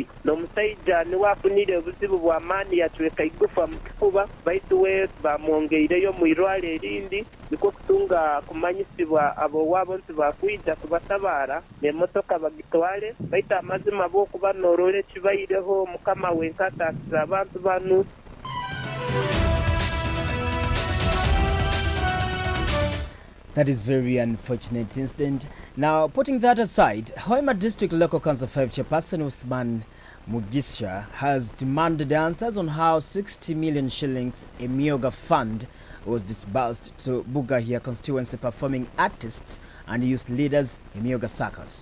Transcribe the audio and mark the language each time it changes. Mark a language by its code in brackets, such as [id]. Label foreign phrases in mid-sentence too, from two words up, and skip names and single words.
[nyo] N'omusajja niwafunire obuzibu bw'amaanyi yatweka igufa mu kifuba baitu we bamwongeireyo mu irwale erindi nikwo kutunga kumanyisibwa abo wabo nti bakwija kubatabaara n'emmotoka bagitwale baitu amazima bw'okuba noolole kibaireho mukama wenka ataakisa abantu banu. [en] That is very unfortunate incident. Now, putting that aside, Hoima District Local Council 5 Chairperson Uthman Mugisha has demanded answers on how 60 million shillings Emyoga Fund was disbursed to Bugahia constituency performing artists and youth leaders Emyoga circles.